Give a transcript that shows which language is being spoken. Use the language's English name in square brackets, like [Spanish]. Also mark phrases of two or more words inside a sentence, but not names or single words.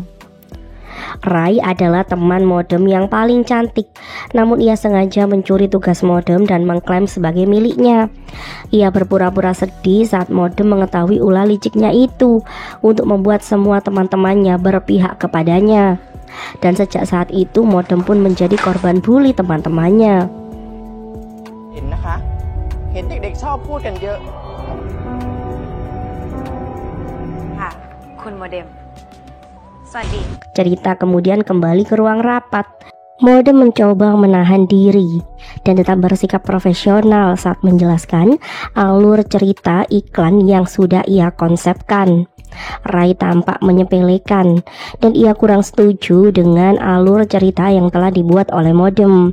[Indonesian] Rai adalah teman modem yang paling cantik, namun ia sengaja mencuri tugas modem dan mengklaim sebagai miliknya. Ia berpura-pura sedih saat modem mengetahui ulah liciknya itu untuk membuat semua teman-temannya berpihak kepadanya. Dan sejak saat itu modem pun menjadi korban bully teman-temannya. [Thai] เห็นนะคะ เห็นเด็กๆชอบพูดกันเยอะ ค่ะ คุณโมเด็ม สวัสดี [Indonesian] Cerita kemudian kembali ke ruang rapat. Modem mencoba menahan diri dan tetap bersikap profesional saat menjelaskan alur cerita iklan yang sudah ia konsepkan. Rai tampak menyepelekan dan ia kurang setuju dengan alur cerita yang telah dibuat oleh modem.